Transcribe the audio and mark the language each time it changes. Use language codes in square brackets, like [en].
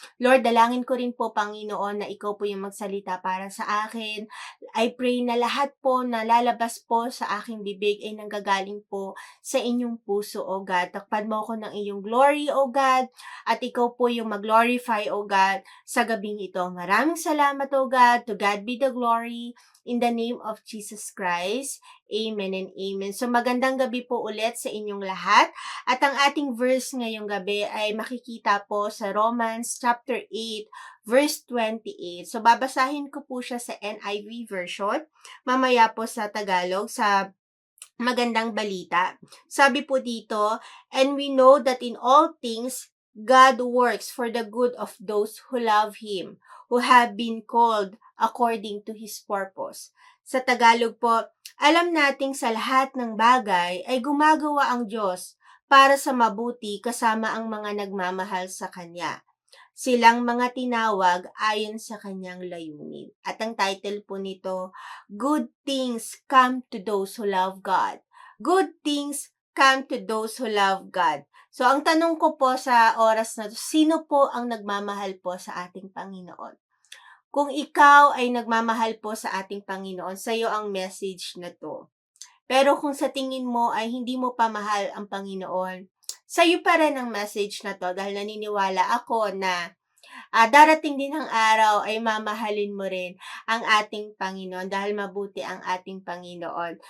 [tl] Lord, dalangin ko rin po, Panginoon, na ikaw po yung magsalita para sa akin. [en] I pray [tl] na lahat po na lalabas po sa aking bibig ay nanggagaling po sa inyong puso, O God. Takpan mo ko ng iyong glory, O God, at ikaw po yung mag-glorify, O God, sa gabing ito. Maraming salamat, [en] O God. To God be the glory. In the name of Jesus Christ. Amen and amen. [tl] So magandang gabi po ulit sa inyong lahat. At ang ating verse ngayong gabi ay makikita po sa Romans chapter 8, verse 28. So babasahin ko po siya sa NIV version. Mamaya po sa Tagalog, sa Magandang Balita. Sabi po dito, [en] and we know that in all things, God works for the good of those who love Him, who have been called according to His purpose. [tl] Sa Tagalog po, alam nating sa lahat ng bagay ay gumagawa ang Diyos para sa mabuti kasama ang mga nagmamahal sa Kanya. Silang mga tinawag ayon sa Kanyang layunin. At ang title po nito, [en] Good Things Come to Those Who Love God. Good things come to those who love God. [tl] So, ang tanong ko po sa oras na to, sino po ang nagmamahal po sa ating Panginoon? Kung ikaw ay nagmamahal po sa ating Panginoon, sa iyo ang message na to. Pero kung sa tingin mo ay hindi mo pa mahal ang Panginoon, sa iyo pa rin ang message na to dahil naniniwala ako na darating din ang araw ay mamahalin mo rin ang ating Panginoon dahil mabuti ang ating Panginoon.